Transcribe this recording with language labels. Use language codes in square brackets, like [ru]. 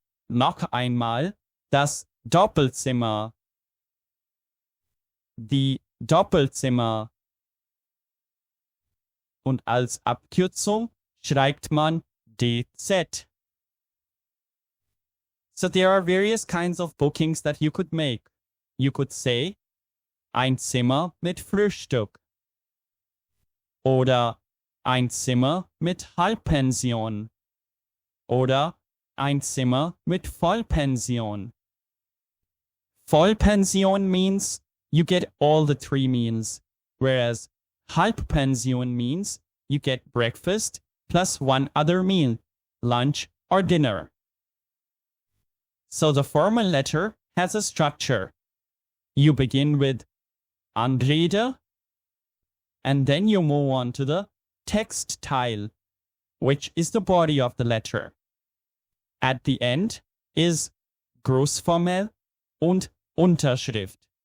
[de] Noch einmal, das Doppelzimmer, die Doppelzimmer. Und als Abkürzung schreibt man DZ. [en] So there are various kinds of bookings that you could make. You could say, [de] ein Zimmer mit Frühstück. Oder ein Zimmer mit Halbpension. Oder ein Zimmer mit Vollpension. [en] Vollpension means you get all the 3 meals, whereas Halbpension means you get breakfast plus 1 other meal, lunch or dinner. So the formal letter has a structure. You begin with Anrede, and then you move on to the Textteil, which is the body of the letter. At the end is Großformel und Unterschrift.